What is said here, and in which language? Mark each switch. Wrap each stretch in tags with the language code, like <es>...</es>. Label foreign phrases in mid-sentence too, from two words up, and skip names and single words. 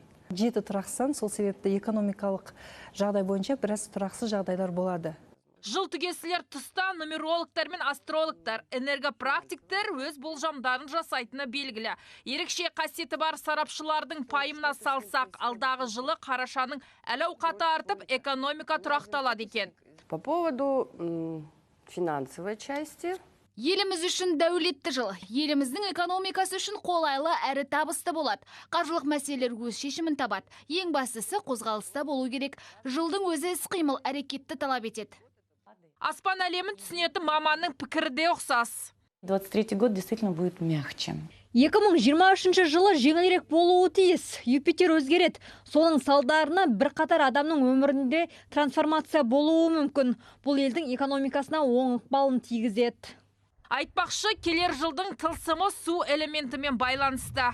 <kk>7 тұрақсан, сол себепті экономикалық жағдай бойынша біраз тұрақсыз жағдайлар болады. Жыл түгесілер тұста нумерологтар мен астрологтар, энергопрактиктер өз болжамдарын жасайтыны белгілі. Ерекше қасиеті бар сарапшылардың пайымына салсақ, алдағы жылы қарашаның әл-ауқаты артып, экономика тұрақталады екен.</kk> <ru>По поводу финансовой части.</ru> <kk>Еліміз үшін дәулетті жыл. Еліміздің экономикасы үшін қолайлы әрі табысты болады. Қаржылық мәселелер өз шешімін табады. Ең бастысы қозғалыста болу керек. Жылдың өзі іс-қимыл әрекетті талап етеді. Аспан әлемін түсінетін маманның пікірі де ұқсас.</kk> <ru>23-й год действительно будет мягче.</ru> <kk>2023 жылы жеңілірек болуы тиіс. Юпитер өзгереді. Соның салдарына бірқатар адамның өмірінде трансформация болуы мүмкін. Бұл елдің экономикасына оң ықпалын тигізеді. Айтпақшы, келер жылдың тылсымы су элементімен байланысты.</kk>